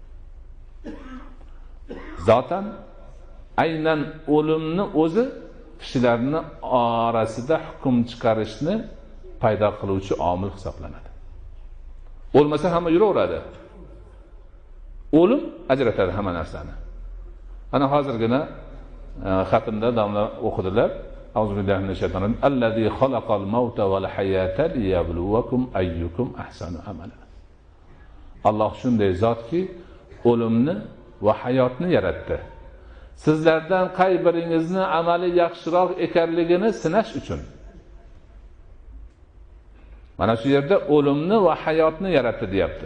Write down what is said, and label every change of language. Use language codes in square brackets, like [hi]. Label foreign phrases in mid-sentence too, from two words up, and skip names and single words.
[uz] Zotan aynan o'limni o'zi kishilarni orasida hukm chiqarishni paydo qiluvchi omil hisoblanadi. O'lmasa hamma yuraveradi. O'lim ajratadi hamma narsani. Ana hozirgina xatmda domla o'qidilar. [ar] أعوذ بالله من الشيطان الرجيم. الذي خلق الموت والحياة ليبلوكم أيكم أحسن عملا. [uz] Alloh shunday zotki, o'limni va hayotni yaratdi. Sizlardan qay biringizni amali yaxshiroq ekanligini sinash uchun. Mana shu yerda o'limni va hayotni yaratdi deyapti.